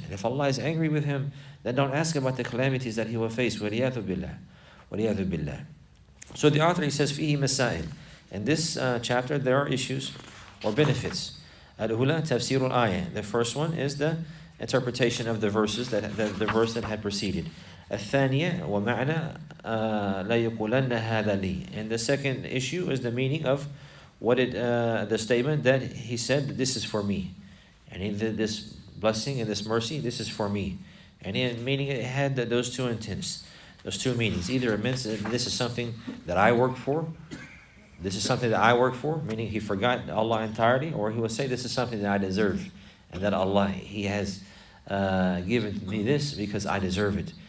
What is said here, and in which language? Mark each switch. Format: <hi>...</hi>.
<en>And if Allah is angry with him, then don't ask about the calamities that he will face.</en> <ar>وَلِيَاذُ بِاللَّهِ وَلِيَاذُ بِاللَّهِ.</ar> <en>So the author, he says,</en> <ar>فِيهِ مَسَائِل.</ar> <en>In this chapter, there are issues or benefits.</en> <ar>الأولى تفسير الآية.</ar> <en>The first one is the interpretation of the verses, the verse that had preceded.</en> <ar>الثانية ومعنى لا يقولن هذا لي.</ar> <en>And the second issue is the meaning of the statement that he said, this is for me. And this blessing and this mercy, this is for me. And meaning it had those two intents, those two meanings. Either it means that this is something that I worked for, meaning he forgot Allah entirely, or he would say this is something that I deserve, and that Allah, He has given me this because I deserve it.</en>